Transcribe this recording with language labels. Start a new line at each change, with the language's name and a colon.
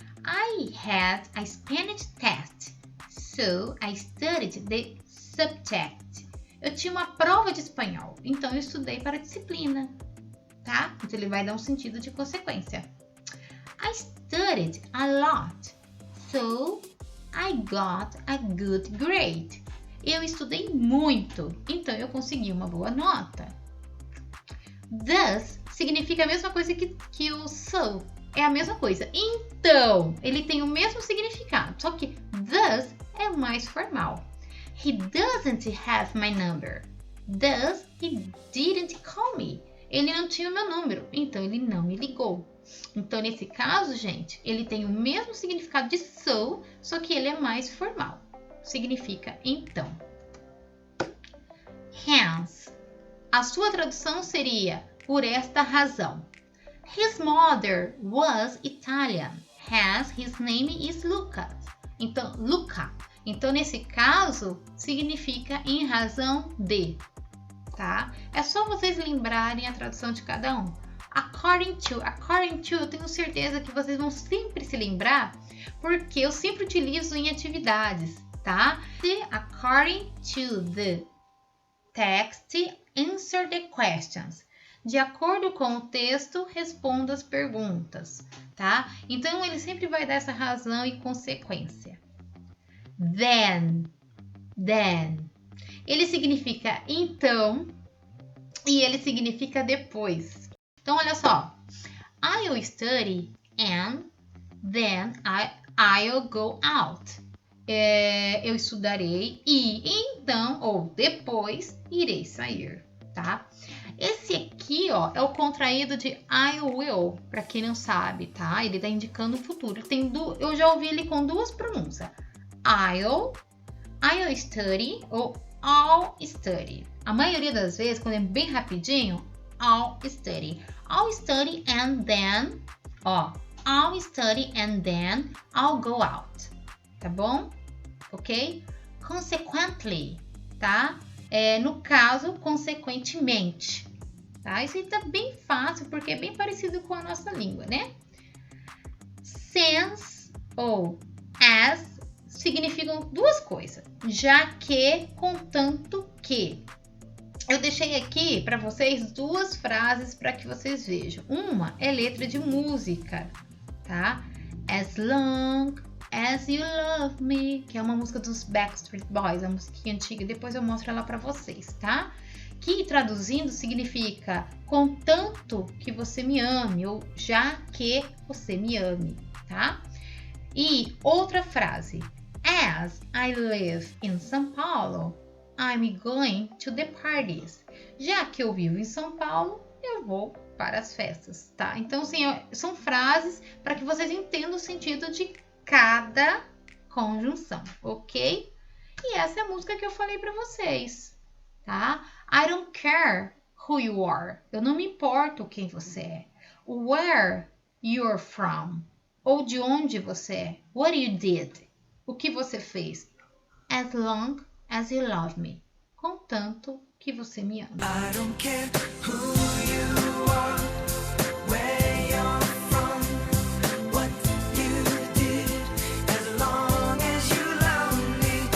English: I had a Spanish test, so I studied the subject.
Portuguese: Eu tinha uma prova de espanhol, então eu estudei para a disciplina, tá? Então ele vai dar um sentido de consequência.
English: I studied a lot, so I got a good grade.
Portuguese: Eu estudei muito, então eu consegui uma boa nota. Thus significa a mesma coisa que o so. É a mesma coisa. Então, ele tem o mesmo significado, só que thus é mais formal.
English: He doesn't have my number. Thus, he didn't call me.
Portuguese: Ele não tinha o meu número, então ele não me ligou. Então, nesse caso, gente, ele tem o mesmo significado de so, só que ele é mais formal. Significa então. Hence. A sua tradução seria por esta razão.
English: His mother was Italian. Hence, his name is Lucas. Então, Luca.
Portuguese: Então, nesse caso, significa em razão de, tá? É só vocês lembrarem a tradução de cada um. According to, eu tenho certeza que vocês vão sempre se lembrar, porque eu sempre utilizo em atividades, tá?
English: According to the text, answer the questions.
Portuguese: De acordo com o texto, responda as perguntas, tá? Então, ele sempre vai dar essa razão e consequência. Then. Ele significa então e ele significa depois. Então, olha só.
English: I'll study and then I'll go out.
Portuguese: Eu estudarei e então, ou depois, irei sair, tá? Esse aqui, ó, é o contraído de I will, para quem não sabe, tá? Ele tá indicando o futuro. Eu já ouvi ele com duas pronúncias.
English: I'll study ou I'll study.
Portuguese: A maioria das vezes, quando é bem rapidinho,
English: I'll study. I'll study and then, ó, I'll study and then I'll go out.
Portuguese: Tá bom? Ok? Consequently, tá? No caso, consequentemente. Tá? Isso aí tá bem fácil, porque é bem parecido com a nossa língua, né? Since ou as significam duas coisas. Já que, contanto que. Eu deixei aqui para vocês duas frases para que vocês vejam. Uma é letra de música, tá?
English: As long as you love me,
Portuguese: que é uma música dos Backstreet Boys, a musiquinha antiga. Depois eu mostro ela para vocês, tá? Que traduzindo significa contanto que você me ame ou já que você me ame, tá? E outra frase.
English: As I live in São Paulo, I'm going to the parties.
Portuguese: Já que eu vivo em São Paulo, eu vou para as festas, tá? Então, assim, são frases para que vocês entendam o sentido de cada conjunção, ok? E essa é a música que eu falei para vocês, tá?
English: I don't care who you are.
Portuguese: Eu não me importo quem você é.
English: Where you're from.
Portuguese: Ou de onde você é.
English: What you did.
Portuguese: O que você fez.
English: As long as you love me.
Portuguese: Contanto que você me ama.
English: I don't care who you are, where you're from, what you did, as long as you love me.